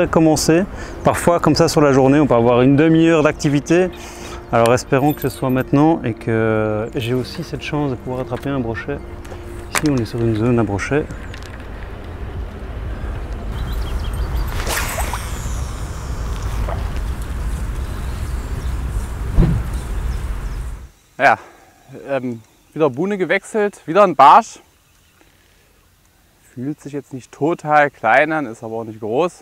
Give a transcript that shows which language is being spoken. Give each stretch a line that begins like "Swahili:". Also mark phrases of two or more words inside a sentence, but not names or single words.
French: Parfois comme ça sur la journée on peut avoir une demi-heure d'activité Alors espérons que ce soit maintenant et que j'ai aussi cette chance de pouvoir attraper un brochet. Ici on est sur une zone à brochet.
German: Ja, wieder Buhne gewechselt, wieder ein Barsch. Fühlt sich jetzt nicht total klein an, ist aber auch nicht groß.